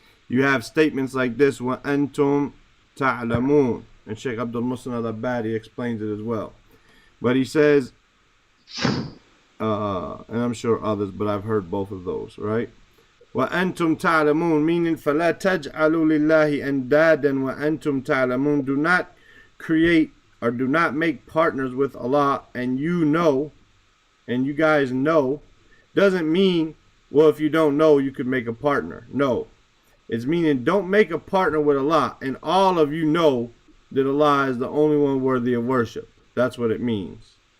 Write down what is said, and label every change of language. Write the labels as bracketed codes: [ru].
[en] You have statements like this, [ar] وَأَنْتُمْ تَعْلَمُونَ. [en] And Sheikh Abdul Muhsin al-Abbadi explains it as well. But he says, and I'm sure others, but I've heard both of those, right? [ar] وَأَنْتُمْ تَعْلَمُونَ, [en] meaning [ar] فَلَا تَجْعَلُوا لِلَّهِ أَنْدَادًا وَأَنْتُمْ تَعْلَمُونَ. [en] Do not create or do not make partners with Allah, and you know, and you guys know. Doesn't mean, well, if you don't know, you could make a partner. No. It's meaning don't make a partner with Allah, and all of you know that Allah is the only one worthy of worship. That's what it means.